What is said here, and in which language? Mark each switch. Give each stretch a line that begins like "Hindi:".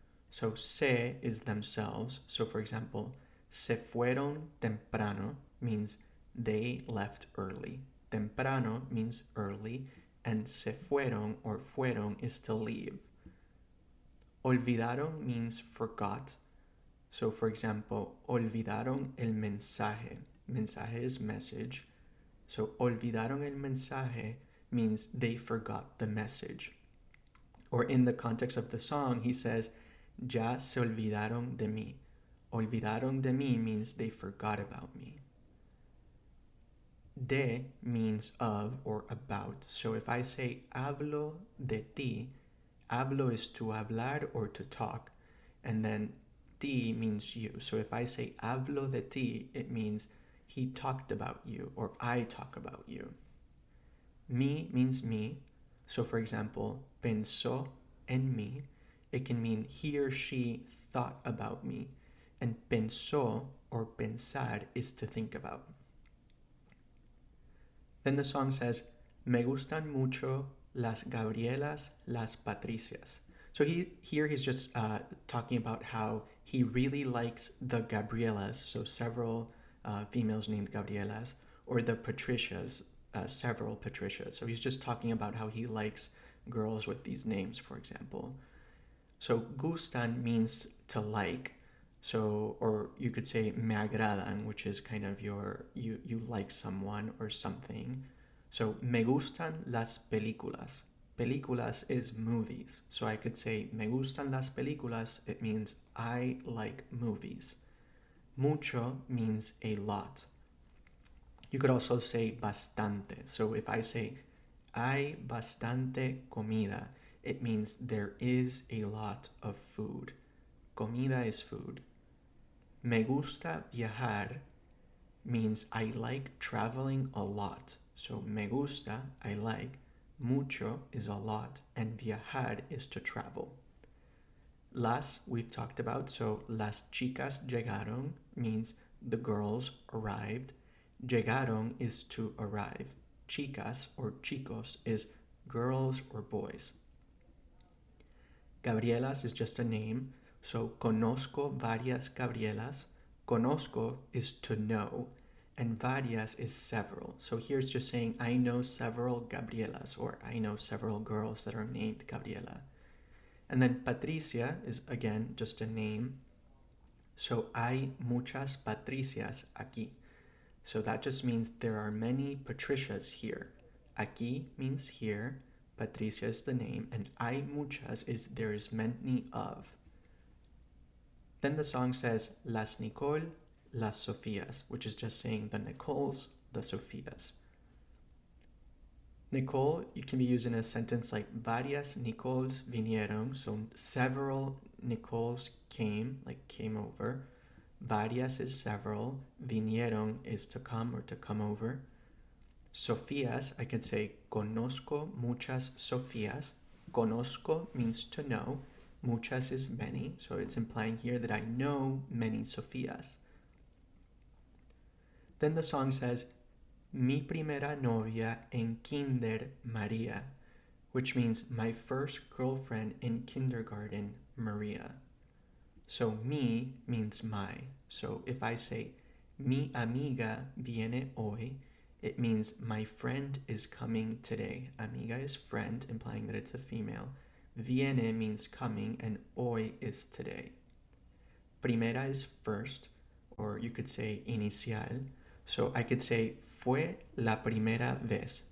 English: So se is themselves. So for example,
Spanish: se fueron temprano
English: means they left early. Temprano means early, and se fueron or fueron is to leave. Olvidaron means forgot. So for example,
Spanish: olvidaron el mensaje.
English: Mensaje is message. So
Spanish: olvidaron el mensaje
English: means they forgot the message. Or in the context of the song, he says,
Spanish: ya se olvidaron de mí. Olvidaron de mí
English: means they forgot about me. De means of or about. So if I say
Spanish: hablo de ti,
English: hablo is to hablar or to talk. And then ti means you. So if I say
Spanish: hablo de ti,
English: it means he talked about you or I talk about you. Mi means me. So for example,
Spanish: pensó en mí.
English: It can mean he or she thought about me. And pensó or pensar is to think about. Then the song says,
Spanish: me gustan mucho las Gabrielas, las Patricias.
English: So here he's just talking about how he really likes the Gabrielas, so several females named Gabrielas, or the Patricias, several Patricias. So he's just talking about how he likes girls with these names, for example. So gustan means to like. So, or you could say
Spanish: me agradan,
English: which is kind of you like someone or something. So
Spanish: me gustan las películas.
English: Películas is movies. So I could say
Spanish: me gustan las películas.
English: It means I like movies. Mucho means a lot. You could also say bastante. So if I say
Spanish: hay bastante comida,
English: it means there is a lot of food. Comida is food.
Spanish: Me gusta viajar
English: means I like traveling a lot. So
Spanish: me gusta,
English: I like. Mucho is a lot. And viajar is to travel. Las, we've talked about. So
Spanish: las chicas llegaron
English: means the girls arrived. Llegaron is to arrive. Chicas or chicos is girls or boys. Gabrielas is just a name.
Spanish: So conozco varias Gabrielas.
English: Conozco is to know, and varias is several. So here it's just saying I know several Gabrielas, or I know several girls that are named Gabriela. And then Patricia is again just a name.
Spanish: So hay muchas Patricias aquí.
English: So that just means there are many Patricias here. Aquí means here. Patricia is the name, and hay muchas is there is many of. Then the song says
Spanish: las Nicole, las Sofías,
English: which is just saying the Nicoles, the Sofías. Nicole, you can be used in a sentence like
Spanish: varias Nicoles vinieron,
English: so several Nicoles came, like came over. Varias is several, vinieron is to come or to come over. Sofías, I could say
Spanish: conozco muchas Sofías.
English: Conozco means to know. Muchas is many, so it's implying here that I know many Sofías. Then the song says,
Spanish: mi primera novia en kinder María,
English: which means my first girlfriend in kindergarten, Maria. So mi means my. So if I say
Spanish: Mi amiga viene hoy,
English: it means my friend is coming today. Amiga is friend, implying that it's a female. Viene means coming, and hoy is today. Primera is first, or you could say inicial. So I could say
Spanish: fue la primera vez.